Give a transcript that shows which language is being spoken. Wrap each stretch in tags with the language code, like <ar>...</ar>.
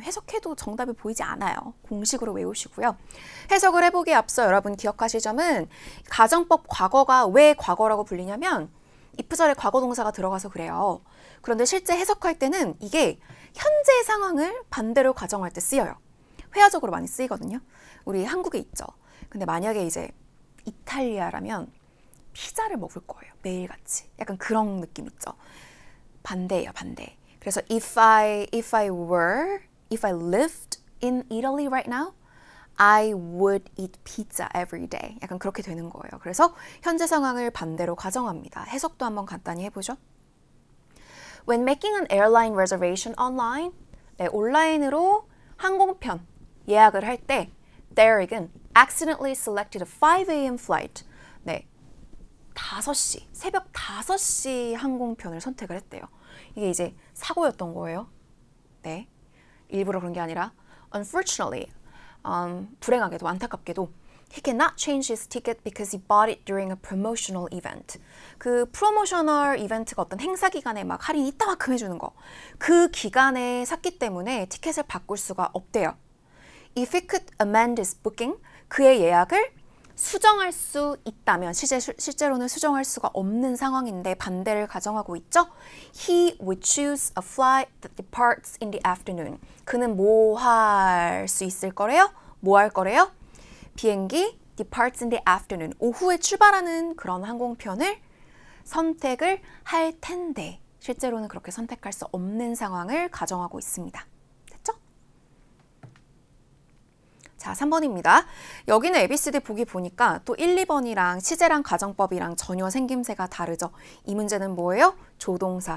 <ko>해석해도 정답이 보이지 않아요. 공식으로 외우시고요. 해석을 해보기에 앞서 여러분 기억하실 점은 가정법 과거가 왜 과거라고 불리냐면 if절에 과거 동사가 들어가서 그래요. 그런데 실제 해석할 때는 이게 현재 상황을 반대로 가정할 때 쓰여요. 회화적으로 많이 쓰이거든요. 우리 한국에 있죠. 근데 만약에 이제 이탈리아라면 피자를 먹을 거예요. 매일같이. 약간 그런 느낌 있죠. 반대예요, 반대. 그래서</ko> <en>if I lived in Italy right now, I would eat pizza every day.</en> <ko>약간 그렇게 되는 거예요. 그래서 현재 상황을 반대로 가정합니다. 해석도 한번 간단히 해보죠.</ko> <en>When making an airline reservation online,</en> <ko>네, 온라인으로 항공편 예약을 할 때</ko> <en>Derrick은 accidentally selected a 5 a.m. flight.</en> <ko>네, 5시, 새벽 5시 항공편을 선택을 했대요. 이게 이제 사고였던 거예요. 네, 일부러 그런 게 아니라</ko> <en>Unfortunately,</en> <ko>불행하게도 안타깝게도</ko> <en>He cannot change his ticket because he bought it during a promotional event.</en> <ko>그 프로모셔널 이벤트가 어떤 행사 기간에 막 할인 이따만큼 해주는 거. 그 기간에 샀기 때문에 티켓을 바꿀 수가 없대요.</ko> <en>If he could amend his booking,</en> <ko>그의 예약을 수정할 수 있다면, 실제로는 수정할 수가 없는 상황인데 반대를 가정하고 있죠.</ko> <en>He would choose a flight that departs in the afternoon.</en> <ko>그는 뭐 할 수 있을 거래요? 뭐 할 거래요? 비행기</ko> <en>departs in the afternoon.</en> <ko>오후에 출발하는 그런 항공편을 선택을 할 텐데 실제로는 그렇게 선택할 수 없는 상황을 가정하고 있습니다. 됐죠? 자, 3번입니다. 여기는 ABCD 보기 보니까 또 1, 2번이랑 시제랑 가정법이랑 전혀 생김새가 다르죠. 이 문제는 뭐예요? 조동사.</ko>